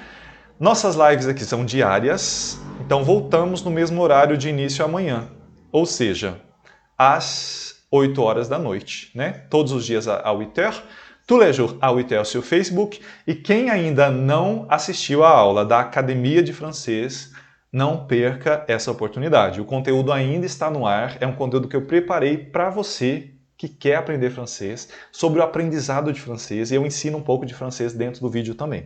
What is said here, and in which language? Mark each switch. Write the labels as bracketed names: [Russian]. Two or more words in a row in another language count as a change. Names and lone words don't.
[Portuguese] Nossas lives aqui são diárias, então voltamos no mesmo horário de início amanhã, ou seja, às 8 horas da noite, né? Todos os dias à 8h, [French] tous les jours à 8h sur Facebook. [Portuguese] E quem ainda não assistiu à aula da Academia de Francês, não perca essa oportunidade. O conteúdo ainda está no ar, é um conteúdo que eu preparei para você que quer aprender francês, sobre o aprendizado de francês, e eu ensino um pouco de francês dentro do vídeo também.